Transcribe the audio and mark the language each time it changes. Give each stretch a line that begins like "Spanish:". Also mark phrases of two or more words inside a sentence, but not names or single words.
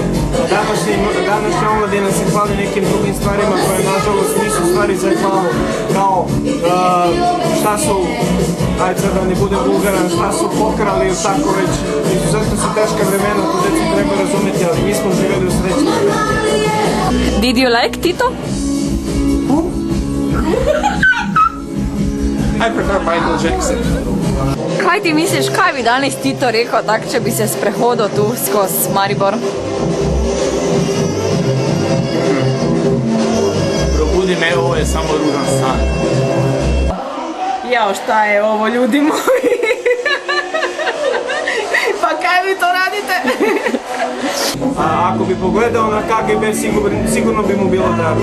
Serbian: Današnja omladina se hvali nekim drugim stvarima koje nažalost nisu stvari za hvalu, kao šta su, ajde sad da ne budem vulgaran, šta su pokrali ili tako već. Izuzetno su teška vremena, to deca treba razumeti, ali mi smo živjeli u srećnim vremena.
English: Did you like Tito? I prefer Michael Jackson.
Slovenian: Kaj ti misliš, kaj bi danes Tito rekao, tak če bi se sprehodil tu skozi Maribor?
Serbian: Probudi me, ovo je samo ružan san. Jao, šta je ovo, ljudi moji?
Slovenian: Pa kaj vi to radite?
Serbian: Ako bi pogledao na KGB, sigurno bi mu bilo drago.